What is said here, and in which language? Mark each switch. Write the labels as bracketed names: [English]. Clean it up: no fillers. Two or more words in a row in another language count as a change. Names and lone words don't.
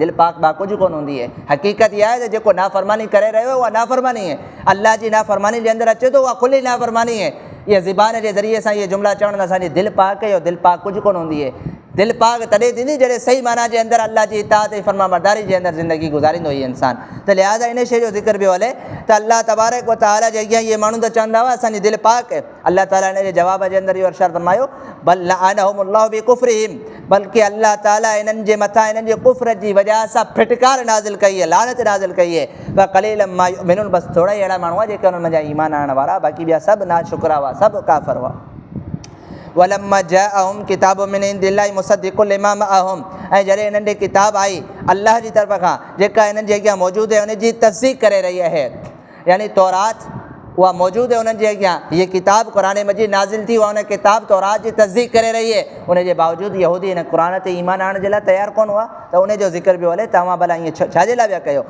[Sindhi] दिलि पाक बा कुझु कोन हूंदी आहे। हक़ीक़त इहा आहे त जेको नाफ़रमानी करे रहियो आहे उहा नाफ़रमानी आहे, अल्लाह जी नाफ़रमानी जे अंदरि अचे थो उहा खुली नाफ़रमानी आहे। इहा ज़बान जे ज़रिए सां इहे जुमिला चवण त असांजी दिलि पाक आहे, इहो दिलि पाक कुझु कोन हूंदी आहे। दिल पाक तॾहिं थींदी जॾहिं सही माना जे अंदरि अल्लाह जी इताअत ऐं फरमाबरदारी जे अंदरि ज़िंदगी गुज़ारींदो हीउ इंसानु। त लिहाज़ा इन शइ जो ज़िक्र पियो हले त अल्लाह तबारक व तआला जे अॻियां इहे माण्हू त चवंदा हुआ असांजी दिलि पाक आहे। अल्लाह ताला इन जे जवाब जे अंदरि इहो इरशाद फरमायो [Arabic] بل لعنهم الله بكفرهم, [Sindhi] बल्कि अल्लाह ताला इन्हनि जे मथां इन्हनि जे कुफ्र जी वजह सां फिटकार नाज़िल कई आहे, लानत नाज़िल कई आहे। [Arabic] وقليلا ما يؤمنون, [Sindhi] बसि थोरा ई अहिड़ा माण्हू आहे जेके उन्हनि जा ईमान आणण वारा, बाक़ी ॿिया सभु नाशुक्रा हुआ, सभु काफ़िर हुआ। [Arabic] ولما جاءهم كتاب من عند الله مصدق لما معهم, [Sindhi] ऐं जॾहिं इन्हनि ॾे किताब आई अल्लाह जी तरफ़ खां जेका इन्हनि जे अॻियां मौजूदु आहे उन जी तस्दीक़ करे रही आहे, यानी तौरात उहा मौजूदु आहे उन्हनि जे अॻियां, हीअ किताब क़ुरान मजीद नाज़िल थी उहा उन किताब तौरात जी तस्दीक़ करे रही आहे। उनजे बावजूदि यहूदी हिन क़ुरान ते ईमान आणण जे लाइ तयारु कोन हुआ, त उनजो ज़िक्र पियो हले तव्हां भला ईअं छाजे लाइ पिया कयो।